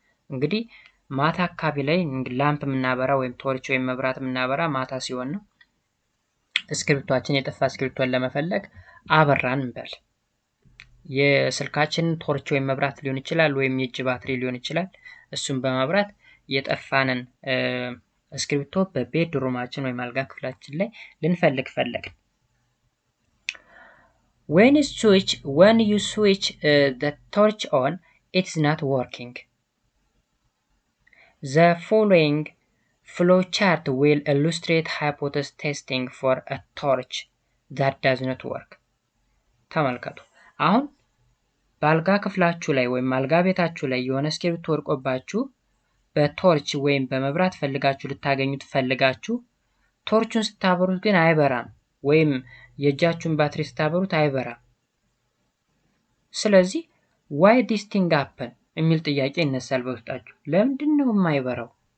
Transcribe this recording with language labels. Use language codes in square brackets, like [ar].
[am] እንግዲህ ማታ አካባቢ ላይ ላምፕ የምናበራ ወይም ቶርች ወይም መብራት የምናበራ ማታ ሲሆን ነው። እስክሪፕቷችን የጠፋ እስክሪፕቷን ለመፈለግ አበራን እንበል። የስልካችን ቶርች ወይም መብራት ሊሆን ይችላል ወይም የእጅ ባትሪ ሊሆን ይችላል። እሱን በማብራት የጠፋንን እስክሪፕቶ በቤድሩማችን ወይም አልጋ ክፍላችን ላይ ልንፈልግ ፈለግን። [en] When you switch the torch on, it's not working. The following flowchart will illustrate hypothesis testing for a torch that does not work. [am] ተመልከቱ። አሁን በአልጋ ክፍላችሁ ላይ ወይም አልጋ ቤታችሁ ላይ የሆነ እስክሪፕቶ ወድቆባችሁ በቶርች ወይም በመብራት ፈልጋችሁ ልታገኙት ፈልጋችሁ ቶርቹን ስታበሩት ግን አይበራም ወይም የእጃችሁን ባትሪ ስታበሩት አይበራም። ስለዚህ [en] why this thing happen [am] የሚል ጥያቄ ይነሳል በውስጣችሁ። ለምንድን ነው የማይበራው?